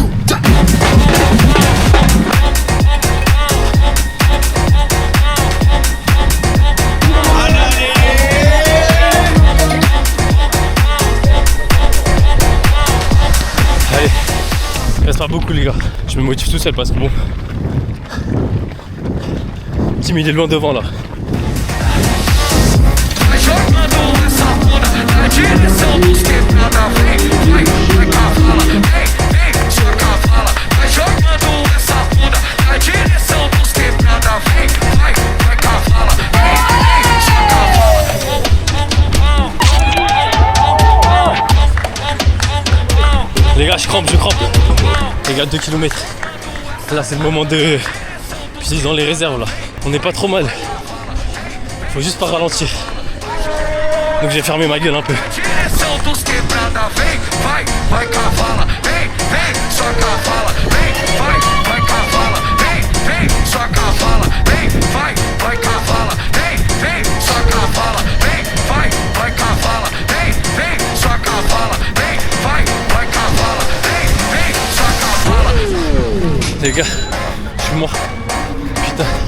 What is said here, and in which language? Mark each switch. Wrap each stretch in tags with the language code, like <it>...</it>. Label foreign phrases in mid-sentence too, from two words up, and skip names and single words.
<fr>Allez, il reste pas beaucoup les gars. Je me motive tout seul parce que bon. Tim il est loin devant là.</fr> <pt>Vai jogando essa bunda na direção dos que nada vem. Vai cavala, vem, só cavala. Vai jogando essa bunda na direção dos que nada vem. Vai cavala, vem, só cavala.</pt> <fr>Les gars, je crampe. Les gars, 2 km. Là, c'est le moment de puiser dans les réserves là. On n'est pas trop mal. Faut juste pas ralentir. Donc j'ai fermé ma gueule un peu.</fr> <pt>Direção dos que nada vem. Vai cavala, vem, só cavala. Vai cavala, vem, só cavala. Vai cavala, vem, só cavala. Vai cavala, vem, só cavala. Vai cavala, vem, só cavala.</pt> <fr>Les gars, je suis mort. Putain.</fr>